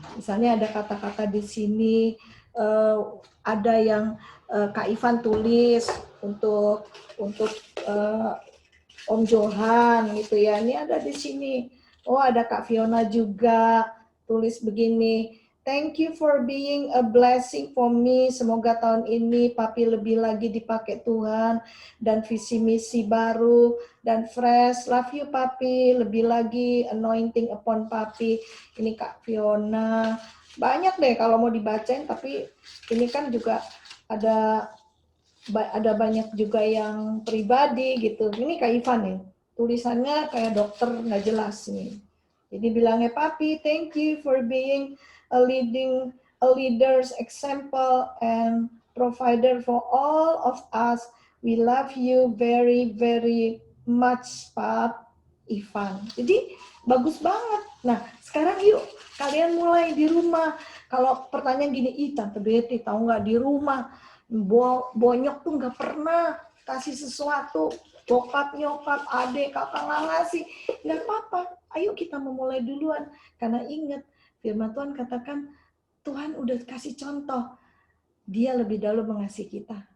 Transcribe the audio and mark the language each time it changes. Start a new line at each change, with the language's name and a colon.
Indonesian: Misalnya ada kata-kata di sini, ada yang Kak Ivan tulis untuk Om Johan gitu ya. Ini ada di sini. Oh, ada Kak Fiona juga tulis begini.
English: Thank you for being a blessing for me.
Indonesian: Semoga tahun ini Papi lebih lagi dipakai Tuhan dan visi misi baru dan fresh.
English: Love you Papi.
Indonesian: Lebih lagi
English: anointing upon Papi.
Indonesian: Ini Kak Fiona. Banyak deh kalau mau dibacain, tapi ini kan juga ada banyak juga yang pribadi gitu. Ini Kak Ivan nih. Tulisannya kayak dokter nggak jelas nih. Jadi bilangnya
English: Papi, thank you for being a leader's example and provider for all of us. We love you very very much, Pap Ivan.
Indonesian: Jadi bagus banget. Nah, sekarang yuk kalian mulai di rumah. Kalau pertanyaan gini, Tante Betty tahu nggak di rumah bonyok tuh nggak pernah kasih sesuatu, bokap, nyokap, adik, kakak nggak ngasih, nggak apa-apa. Ayo kita memulai duluan, karena ingat firman Tuhan katakan Tuhan udah kasih contoh, dia lebih dahulu mengasihi kita.